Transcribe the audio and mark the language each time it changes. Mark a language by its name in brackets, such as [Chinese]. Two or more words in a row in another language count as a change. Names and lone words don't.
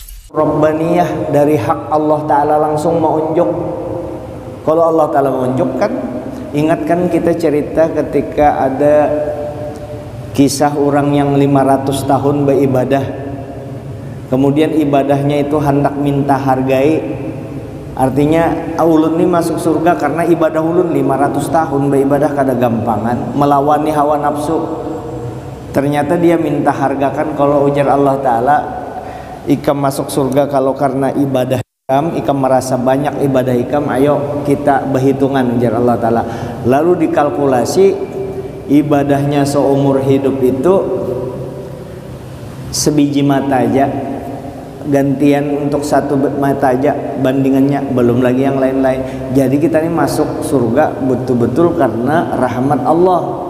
[Indonesian] Rabbaniyah dari hak Allah Ta'ala langsung menunjuk. Kalau Allah Ta'ala menunjukkan, ingatkan kita cerita ketika ada kisah orang yang 500 tahun beribadah, kemudian ibadahnya itu hendak minta hargai. [Banjar] Artinya ulun ini masuk surga karena ibadah ulun 500 tahun beribadah kada gampangan, melawani hawa nafsu. Ternyata dia minta hargakan. Kalau ujar Allah Ta'ala, ikam masuk surga kalau karena ibadah ikam merasa banyak ibadah ikam, ayo kita berhitungan, ujar Allah Ta'ala. [Indonesian] Lalu dikalkulasi ibadahnya seumur hidup itu sebiji mata aja, gantian untuk satu mata aja bandingannya, belum lagi yang lain-lain. Jadi kita ini masuk surga betul-betul karena rahmat Allah.